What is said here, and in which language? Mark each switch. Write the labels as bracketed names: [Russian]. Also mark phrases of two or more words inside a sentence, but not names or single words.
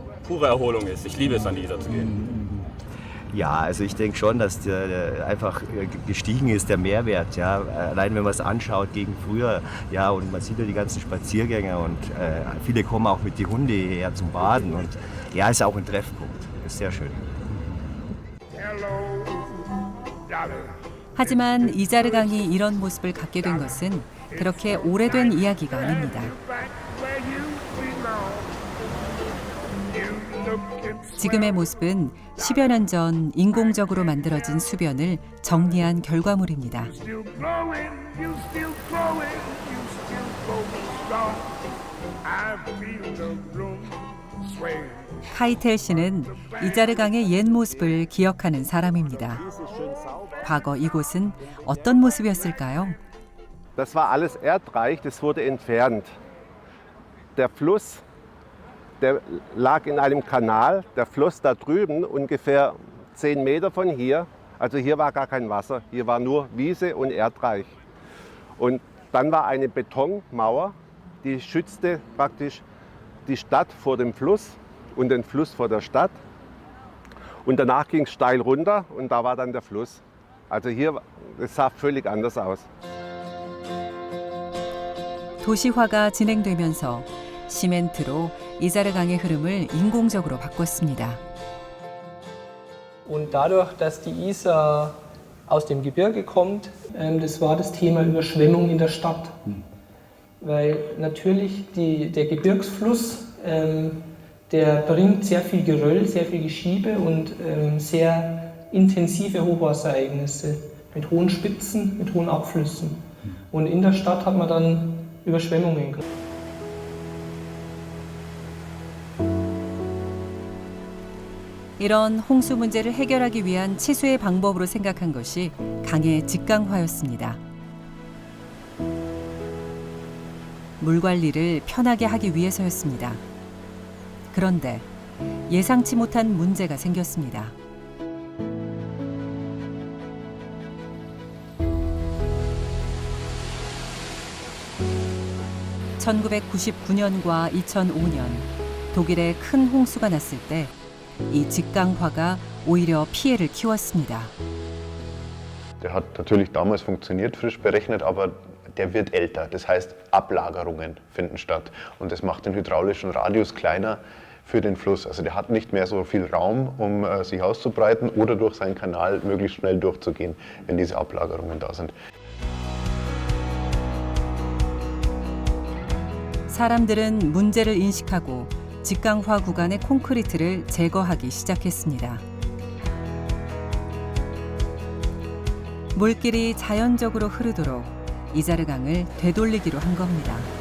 [German] Ich liebe es, an die Isar zu gehen. Ja, also ich denke schon, dass der einfach gestiegen ist, der Mehrwert. Ja. Allein wenn man es anschaut gegen früher, ja, und man sieht ja die ganzen Spaziergänger und viele kommen auch mit die Hunde hierher zum Baden und ja, ist auch ein Treffpunkt. Ist sehr schön. [Korean] 하지만 이자르강이 이런 모습을 갖게 된 것은 그렇게 오래된 이야기가 아닙니다. 지금의 모습은 10여 년 전 인공적으로 만들어진 수변을 정리한 결과물입니다. 카이텔 씨는 이자르강의 옛 모습을 기억하는 사람입니다. 과거 이곳은 어떤 모습이었을까요? [German] Das war alles erdreich, das wurde entfernt. Der Fluss, der lag in einem Kanal, der floss da drüben ungefähr 10 Meter von hier. Also hier war gar kein Wasser, hier war nur Wiese und erdreich. Und dann war eine Betonmauer, die schützte praktisch die Stadt vor dem Fluss und den Fluss vor der Stadt. Und danach ging es steil runter und da war dann der Fluss. Also hier, es sah völlig anders aus. [Korean] 도시화가 진행되면서 시멘트로 이자르강의 흐름을 인공적으로 바꿨습니다. [German] Und dadurch, dass die Isar aus dem Gebirge kommt, das war das Thema Überschwemmung in der Stadt. Weil natürlich der Gebirgsfluss, der bringt sehr viel Geröll, sehr viel Geschiebe und sehr intensive Hochwasserereignisse mit hohen Spitzen, mit hohen Abflüssen. Und in der Stadt hat man dann Überschwemmungen. [Korean] 이런 홍수 문제를 해결하기 위한 치수의 방법으로 생각한 것이 강의 직강화였습니다. 물 관리를 편하게 하기 위해서였습니다. 그런데 예상치 못한 문제가 생겼습니다. (1999년과 2005년) 독일에 큰 홍수가 났을 때 이 직강화가 오히려 피해를 키웠습니다. [German] Der hat natürlich damals funktioniert, frisch berechnet, aber der wird älter. Das heißt, Ablagerungen finden statt. Und das macht den hydraulischen Radius kleiner für den Fluss. Also der hat nicht mehr so viel Raum, um sich auszubreiten oder durch seinen Kanal möglichst schnell durchzugehen, wenn diese Ablagerungen da sind. [Korean] 사람들은 문제를 인식하고 직강화 구간의 콘크리트를 제거하기 시작했습니다. 물길이 자연적으로 흐르도록 이자르강을 되돌리기로 한 겁니다.